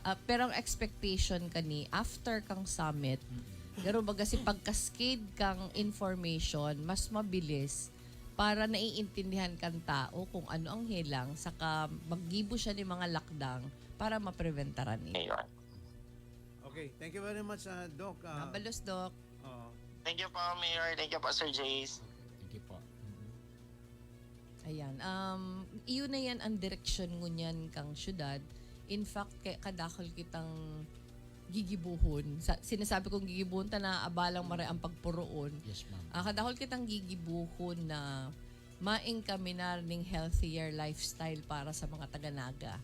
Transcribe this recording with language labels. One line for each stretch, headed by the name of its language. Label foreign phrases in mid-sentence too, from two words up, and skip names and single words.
Bikol: Pero ang expectation kani, after kang summit, garo baga si pag-cascade kang information, mas mabilis para naiintindihan kan tao kung ano ang hilang, saka maggibo siya ni mga lakdang para mapreventaran niya. Ayun.
English: Okay, thank you very much, Doc.
Bikol: Nabalos, Doc.
English: Thank you po, Mayor. Thank you po, Sir Jace. Thank you po.
Bikol: Ayan. Iyon na yan ang direksyon ngunyan kang syudad.
English: In fact,
Bikol: kadakol kitang gigibuhon. Sinasabi kong gigibuhon ta na abalang maray ang pagpuroon.
English: Yes, ma'am.
Bikol: Kadakol kitang gigibuhon na maingkaminar ning
English: healthier lifestyle
Bikol: para sa mga taga-Naga.